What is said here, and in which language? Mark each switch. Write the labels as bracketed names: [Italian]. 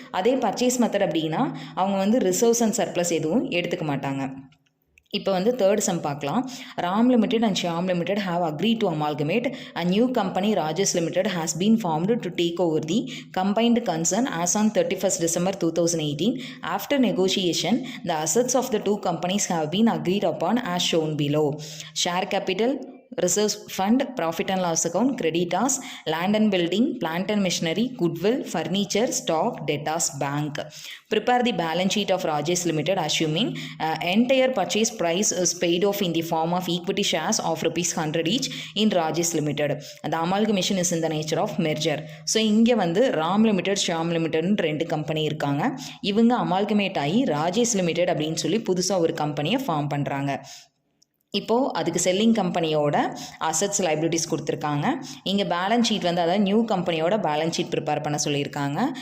[Tamil] அதே purchase method அப்படின்னா அவங்க வந்து ரிசர்வ்ஸ் அண்ட் சர்ப்ளஸ் எதுவும் எடுத்துக்க மாட்டாங்க. இப்போ வந்து தேர்ட் சம் பார்க்கலாம். [English] Ram Limited and Shyam Limited have agreed to amalgamate. A new company Rajesh Limited has been formed to take over the combined concern as on 31st December 2018. After negotiation, the assets of the two companies have been agreed upon as shown below. Share capital, reserves fund, profit and loss account, creditors, land and building, plant and machinery, goodwill, furniture, stock, debtors, bank. Prepare the balance sheet of Rajesh Limited assuming entire purchase price is paid off in the form of equity shares of ₹100 each in Rajesh Limited. The amalgamation is in the nature of merger. [Tamil] So இங்கே வந்து Ram limited, Shyam லிமிடெட்னு ரெண்டு company இருக்காங்க. இவங்க amalgamate ஆகி Rajesh limited அப்படின்னு சொல்லி புதுசாக ஒரு கம்பெனியை ஃபார்ம் பண்ணுறாங்க. இப்போது அதுக்கு செல்லிங் கம்பெனியோட அசட்ஸ் லைபிலிட்டிஸ் கொடுத்துருக்காங்க. இங்கே பேலன்ஸ் ஷீட் வந்து அதாவது நியூ கம்பெனியோட பேலன்ஸ் ஷீட் ப்ரிப்பேர் பண்ண சொல்லியிருக்காங்க.